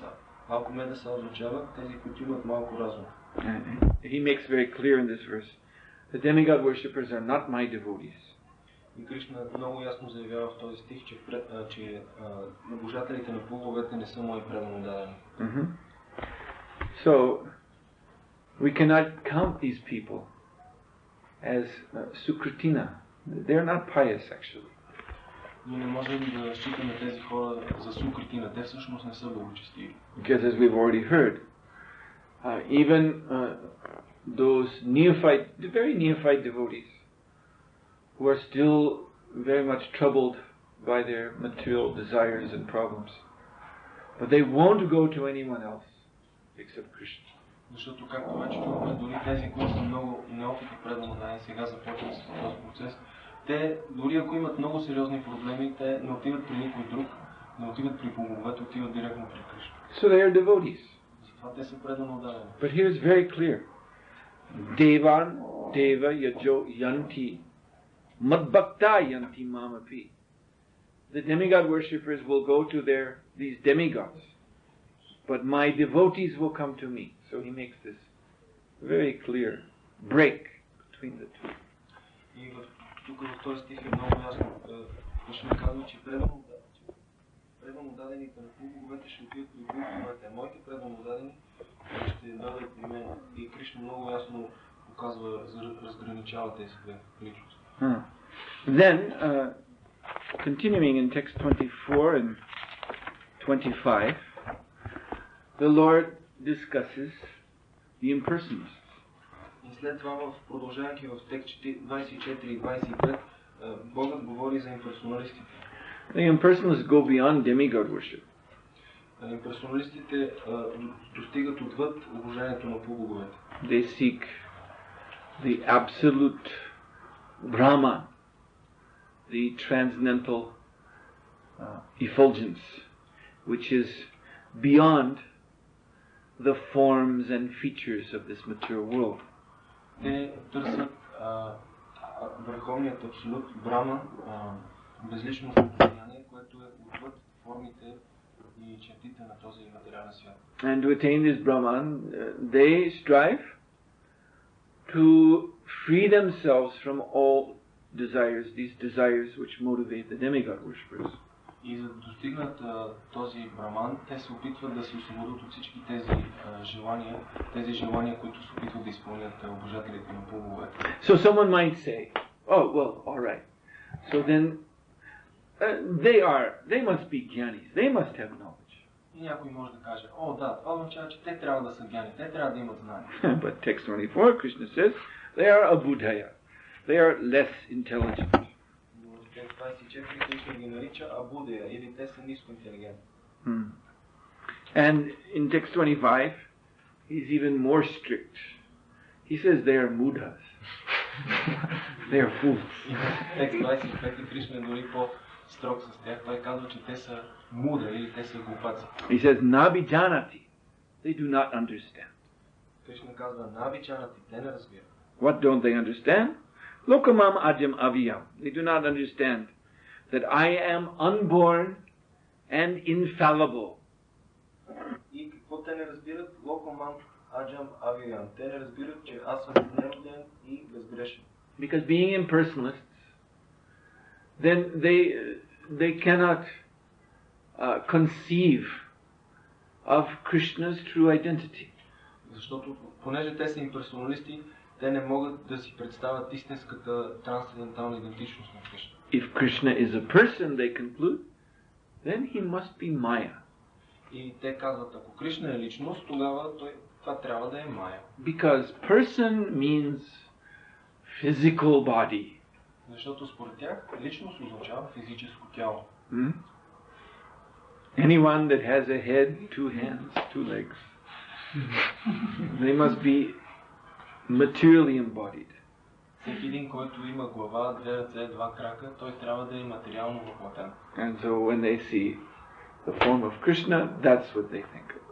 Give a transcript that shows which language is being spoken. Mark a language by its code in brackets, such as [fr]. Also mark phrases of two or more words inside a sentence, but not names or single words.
[bg] Алпа медаса означава тези, които имат малко разум. [en] He makes very clear in this verse, the demigod worshippers are not my devotees. [bg] И Кришна много ясно заявява в този стих, че обожателите на полубоговете не са мои предано дадени. [en] So, we cannot count these people as Sukritina. They're not pious actually. [bg] Ние не можем да считаме тези хора за сукритина. Те всъщност не са благочестиви. [en] Because as we've already heard, even those very neophyte devotees who are still very much troubled by their material desires and problems, but they won't go to anyone else except Krishna. [bg] Защото, както вече чухме, дори тези, които са много неопитни предано знание, сега започват с този процес, те, дори ако имат много сериозни проблеми, те не отиват при никой друг, не отиват при полубоговете, отиват директно при Кришна. [en] So they are devotees. [bg] Затова те са предано дадени. [en] But here is very clear. [sa] देवान् देव यजो यान्ति मद्भक्ता यान्ति मामपि. [en] The demigod worshippers will go to these demigods, but my devotees will come to me. So he makes this very clear break between the two. [bg] И тук в този стих е много ясно. Кришна казва, че предано дадените на полубоговете ще отидат при полубоговете. Моите предано дадени ще дадат при мен. И Кришна много ясно показва, разграничава тези две личности. [en] Then, continuing in text 24 and 25, the Lord discusses the impersonalists. [bg] И след това, в продължавайки в текст 24 и 25, Богът говори за имперсоналистите. [en] The impersonalists go beyond demigod worship. [bg] Имперсоналистите достигат отвъд обожението на полубоговете. [en] They seek the absolute Brahma, the transcendental effulgence, which is beyond the forms and features of this material world. [bg] Те търсят върховният абсолют, Брама, безличностно състояние, което е отвъд формите и чертите на този материален свят. [en] And to attain this Brahman, they strive to free themselves from all desires, these desires which motivate the demigod worshippers. [bg] И за да достигнат този браман, те се опитват да се освободят от всички тези желания, които се опитват да изпълнят обожателите на боговете. [en] So someone might say, oh well, all right. So then they must be jnanis. They must have knowledge. [bg] И някой може да каже, о да, това означава, че те трябва да са гяни, те трябва да имат знания. [en] But text 24, Krishna says, they are abudhaya. They are less intelligent. [bg] Текст 24 Кришна ги нарича абудея, или те са ниско интелигентни. [en] And in text 25, he's even more strict. He says they are mudhas. They are fools. [bg] Текст 25 Кришна е дори по-строг с тях. Той казва, че те са мудри или те са глупаци. [en] He says nabijanati. They do not understand. [bg] Кришна казва набичанати, те не разбират. [en] What don't they understand? [sa] लोकमाम् अजम् अव्ययम्. [en] They do not understand that I am unborn and infallible. [bg] И какво те не разбират? [sa] लोकमाम् अजम् अव्ययम्. [bg] Те не разбират, че аз съм нероден и безгрешен. [en] Because being impersonalists, then they cannot conceive of Krishna's true identity. [bg] Защото, понеже те са имперсоналисти, те не могат да си представят истинската трансцендентална идентичност на Кришна. [en] If Krishna is a person, they conclude, then he must be Maya. [bg] И те казват, ако Кришна е личност, тогава това трябва да е Мая. [en] Because person means physical body. [bg] Защото според тях личност означава физическо тяло. [en] Anyone that has a head, 2 hands, 2 legs, they must be materially embodied. [bg] Всеки един, който има глава, 2 ръце, 2 крака, той трябва да е материално въплатен. [en] And so when they see the form of Krishna, that's what they think of.